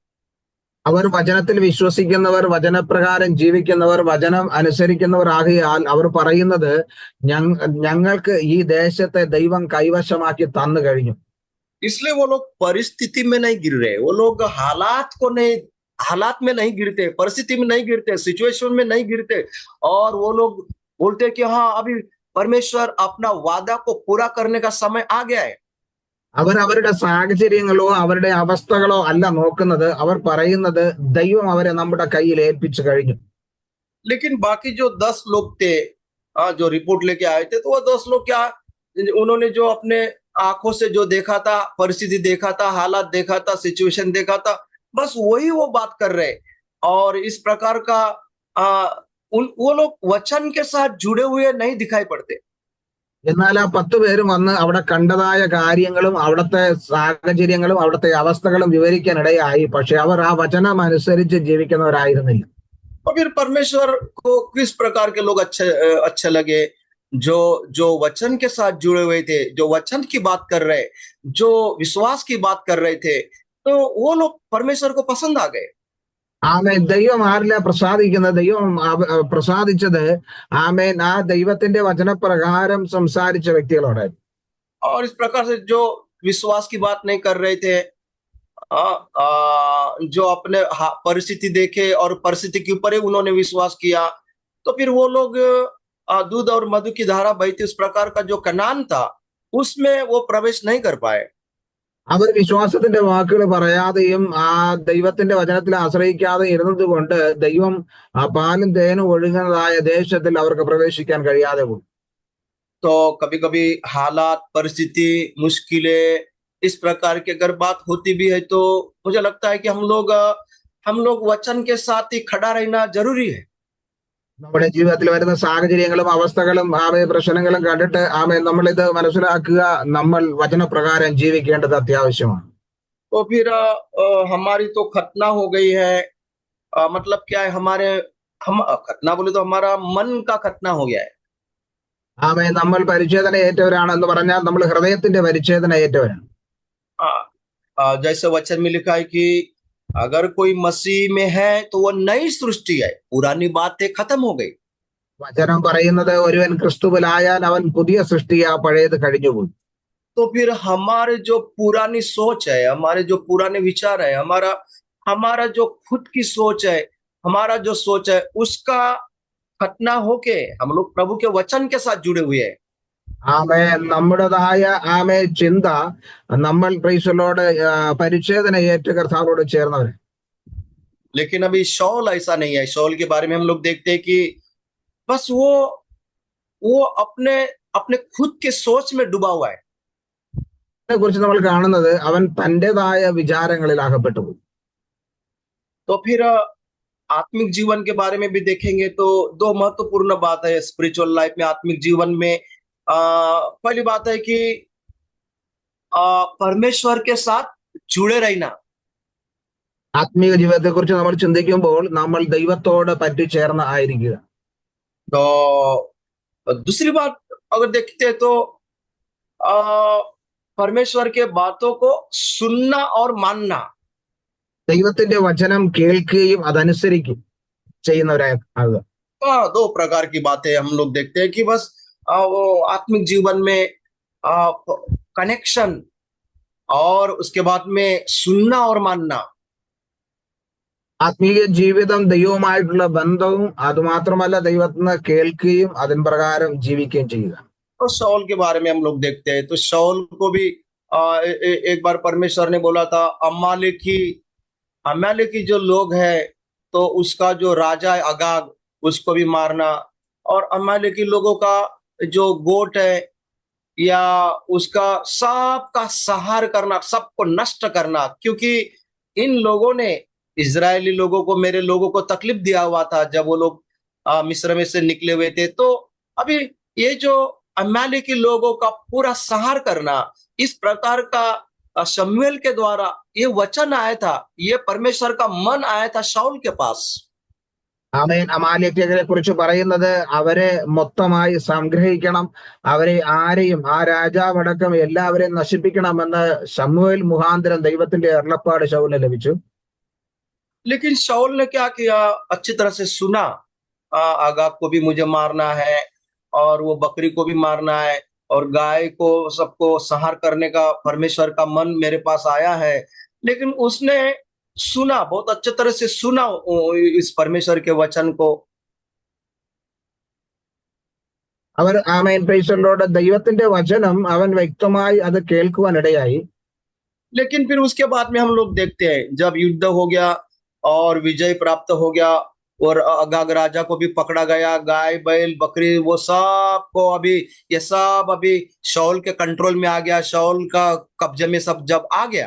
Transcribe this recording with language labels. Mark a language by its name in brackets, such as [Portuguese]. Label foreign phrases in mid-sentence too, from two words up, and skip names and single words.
[Malayalam] അവർ വചനത്തിൽ വിശ്വസിക്കുന്നവർ, വചനപ്രകാരം ജീവിക്കുന്നവർ, വചനം അനുസരിക്കുന്നവർ ആകയാൽ അവർ പറയുന്നത് ഞങ്ങൾക്ക് ഈ ദേശത്തെ ദൈവം കൈവശമാക്കി തന്നു കഴിഞ്ഞു. [Hindi] इसलिए वो लोग परिस्थिति में नहीं गिर रहे, वो लोग हालात में नहीं गिरते, परिस्थिति में नहीं गिरते, सिचुएशन में नहीं गिरते और वो लोग बोलते कि हाँ अभी परमेश्वर अपना वादा को पूरा करने का समय आ गया है। [Malayalam] അവർ അവരുടെ സാഹചര്യങ്ങളോ അവരുടെ അവസ്ഥകളോ അല്ല നോക്കുന്നത്, അവർ പറയുന്നത് ദൈവം അവരെ നമ്മുടെ കയ്യിൽ ഏൽപ്പിച്ചു കഴിഞ്ഞു. [Hindi] लेकिन बाकी जो 10 लोग थे जो रिपोर्ट लेके आए थे, तो वो 10 लोग क्या, उन्होंने जो अपने आंखों से जो देखा था, परिस्थिति देखा था, हालात देखा था, सिचुएशन देखा था, बस वही वो बात कर रहे। और इस प्रकार का वो लोग वचन के साथ जुड़े हुए नहीं दिखाई पड़ते। [Malayalam] എന്നാൽ ആ 10 പേരും വന്ന് അവിടെ കണ്ടതായ കാര്യങ്ങളും അവിടുത്തെ സാഹചര്യങ്ങളും അവിടുത്തെ അവസ്ഥകളും വിവരിക്കാനിടയായി. പക്ഷെ അവർ ആ വചനം അനുസരിച്ച് ജീവിക്കുന്നവരായിരുന്നില്ല. [Hindi] और फिर परमेश्वर को किस प्रकार के लोग अच्छे लगे, जो वचन के साथ जुड़े हुए थे, जो वचन की बात कर रहे, जो विश्वास की बात कर रहे थे, तो वो लोग परमेश्वर को पसंद आ गए। [Malayalam] ആമേൻ. ദൈവം ആരില പ്രസാദിക്കുന്നത്? ദൈവം പ്രസാദിച്ചത് ആമേൻ ആ ദൈവത്തിന്റെ വചനപ്രകാരം സംസാരിച്ച വ്യക്തികളോടായിരുന്നു. [Hindi] और इस प्रकार से जो विश्वास की बात नहीं कर रहे थे, जो अपने परिस्थिति देखे और परिस्थिति के ऊपर ही उन्होंने विश्वास किया, तो फिर वो लोग दूध और मधु की धारा बहती उस प्रकार का जो कनान था उसमें वो प्रवेश नहीं कर पाए। [Malayalam] അവർ വിശ്വാസത്തിന്റെ വാക്കുകൾ പറയാതെയും ആ ദൈവത്തിന്റെ വചനത്തിൽ ആശ്രയിക്കാതെ ഇരുന്നത് കൊണ്ട് ദൈവം ആ പാലും തേനും ഒഴുകുന്നതായ ദേശത്തിൽ അവർക്ക് പ്രവേശിക്കാൻ കഴിയാതെ പോയി. [Hindi] तो कभी कभी हालात, परिस्थिति, मुश्किलें इस प्रकार की अगर बात होती भी है तो मुझे लगता है कि हम लोग वचन के साथ ही खड़ा रहना जरूरी है। [Malayalam] നമ്മുടെ ജീവിതത്തിൽ വരുന്ന സാഹചര്യങ്ങളും അവസ്ഥകളും പ്രശ്നങ്ങളും കണ്ടിട്ട് നമ്മൾ ഇത് മനസ്സിലാക്കുക, നമ്മൾ വചനപ്രകാരം ജീവിക്കേണ്ടത് അത്യാവശ്യമാണ്. [Hindi] तो फिर हमारी तो खतना हो गई है। मतलब क्या है, हम खतना बोले तो हमारा मन का खतना हो गया है। [Malayalam] നമ്മൾ പരിച്ഛേദന ഏറ്റവരാണെന്ന് പറഞ്ഞാൽ നമ്മൾ ഹൃദയത്തിന്റെ പരിച്ഛേദന ഏറ്റവരാണ്. [Hindi] जैसे वचन में लिखा है कि अगर कोई मसीह में है तो वो नई सृष्टि है, पुरानी बातें खत्म हो गई। [Malayalam] വചനം പറയുന്നത് ഒരുവൻ ക്രിസ്തുവിലായാൽ അവൻ പുതിയ സൃഷ്ടിയാ, പഴയത് കഴിഞ്ഞുപോയി. [Hindi] तो फिर हमारे जो पुरानी सोच है, हमारे जो पुराने विचार है, हमारा हमारा जो खुद की सोच है, हमारा जो सोच है उसका खतना होके हम लोग प्रभु के वचन के साथ जुड़े हुए हैं। [Malayalam] നമ്മുടേതായ ചിന്ത, നമ്മൾ പ്രൈസലോട് പരിച്ഛേദന ഏറ്റ കർത്താവോട് ചേർന്നവരെ. [Hindi] लेकिन अभी शौल ऐसा नहीं है। शौल के बारे में हम लोग देखते हैं कि बस वो अपने अपने खुद के सोच में डूबा हुआ है। [Malayalam] കുറിച്ച് നമ്മൾ കാണുന്നത് അവൻ തന്റേതായ വിചാരങ്ങളിൽ അകപ്പെട്ടു പോയി. [Hindi] तो फिर आत्मिक जीवन के बारे में भी देखेंगे तो दो महत्वपूर्ण बात है [English] spiritual life [Hindi] में, आत्मिक जीवन में। पहली बात है कि परमेश्वर के साथ जुड़े रहना। [Malayalam] ആത്മീയ ജീവിതത്തെ കുറിച്ച് നമ്മൾ ചിന്തിക്കുമ്പോൾ നമ്മൾ ദൈവത്തോട് പറ്റിച്ചേർന്ന് ആയിരിക്കുക. [Hindi] तो दूसरी बात अगर देखते हैं तो परमेश्वर के बातों को सुनना और मानना। [Malayalam] ദൈവത്തിന്റെ വചനം കേൾക്കുകയും അതനുസരിക്കും ചെയ്യുന്നവരാകുക. [Hindi] दो प्रकार की बातें हम लोग देखते हैं कि बस वो आत्मिक जीवन में कनेक्शन और उसके बाद में सुनना और मानना। [Malayalam] ആത്മീയ ജീവിതം ദൈവവുമായിട്ടുള്ള ബന്ധവും അതുമാത്രമല്ല ദൈവത്തിന് കേൾക്കുകയും അതിൻ പ്രകാരം ജീവിക്കുകയും ചെയ്യുക. [Hindi] तो शौल के बारे में हम लोग देखते हैं तो शौल को भी एक बार परमेश्वर ने बोला था अमालेकी जो लोग है तो उसका जो राजा है अगाग, उसको भी मारना, और अमालेकी लोगों का जो गोट है या उसका सबका संहार करना, सबको नष्ट करना, क्योंकि इन लोगों ने इजरायली लोगों को, मेरे लोगों को तकलीफ दिया हुआ था जब वो लोग मिस्र में से निकले हुए थे। तो अभी ये जो अमालेकी लोगों का पूरा संहार करना, इस प्रकार का शमूएल के द्वारा ये वचन आया था, ये परमेश्वर का मन आया था शाऊल के पास। [Malayalam] അമാലേക്യരെ കുറിച്ച് പറയുന്നത് അവരെ മൊത്തമായി സംഗ്രഹിക്കണം, അവരെ ആരെയും ആ രാജാവടക്കം എല്ലാവരെയും നശിപ്പിക്കണമെന്ന് ശമൂവേൽ മുഖാന്തരം ദൈവത്തിന്റെ അരുളപ്പാട് ശൗലിന് ലഭിച്ചു. [Hindi] लेकिन शाऊल ने क्या किया, अच्छी तरह से सुना, आगाग को भी मुझे मारना है और वो बकरी को भी मारना है और गाय को, सबको संहार करने का परमेश्वर का मन मेरे पास आया है। लेकिन उसने सुना, बहुत अच्छे तरह से सुना इस परमेश्वर के वचन को। [Malayalam] അവർ പ്രൈസലോട് ദൈവത്തിന്റെ വചനം അവൻ വ്യക്തമായി അത് കേൾക്കുവാനിടയായി. [Hindi] लेकिन फिर उसके बाद में हम लोग देखते हैं जब युद्ध हो गया और विजय प्राप्त हो गया और अगाग राजा को भी पकड़ा गया, गाय बैल बकरी वो सब को ये सब अभी शाऊल के कंट्रोल में आ गया, शाऊल का कब्जे में सब जब आ गया।